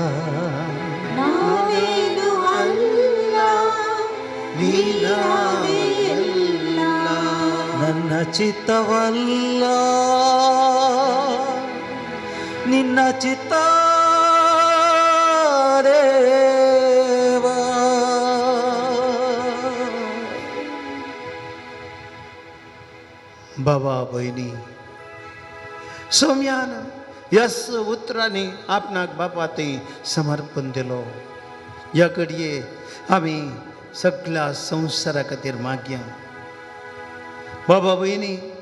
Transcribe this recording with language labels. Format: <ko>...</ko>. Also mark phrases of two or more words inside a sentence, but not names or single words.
<kn>ನಾವೇನು ಅಲ್ಲ ನೀನಾದೆ ನನ್ನ ಚಿತ್ತವಲ್ಲ ನಿನ್ನ ಚಿತ್ತ ದೇವಾ</kn> <kok>बाबा बहिणी सोम्यान यस उतरांनी आपणाक बापा ते समर्पण दिलो ह्या घडये आमी सगळ्या संवसारा खातीर मागया बाबा बहिणी</kok>